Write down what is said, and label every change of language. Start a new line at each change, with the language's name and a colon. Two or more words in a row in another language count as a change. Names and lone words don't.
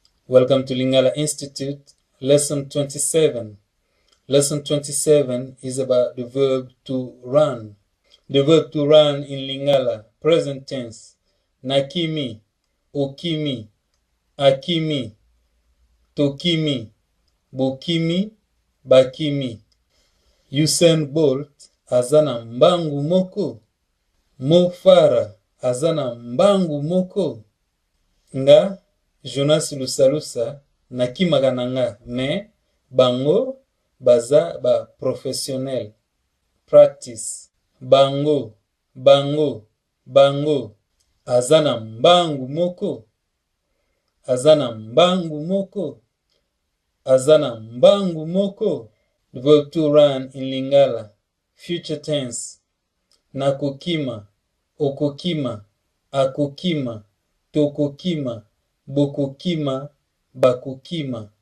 English: Welcome to Lingala Institute, Lesson 27. Lesson 27 is about the verb to run. The verb to run in Lingala, present tense.
Lingala: Nakimi, okimi, akimi, tokimi, bokimi, bakimi. Usain Bolt azana mbangu moko. Mo Farah azana mbangu moko. Nga Jonas Lusalusa nakimaka nanga me bango baza ba professionnel.
English: Practice.
Lingala: Bango azana mbangu moko. Azana mbangu moko. Azana mbangu moko.
English: The verb to run in Lingala, future tense.
Lingala: Nakokima, okokima, akokima, tokokima, bokokima, bakokima.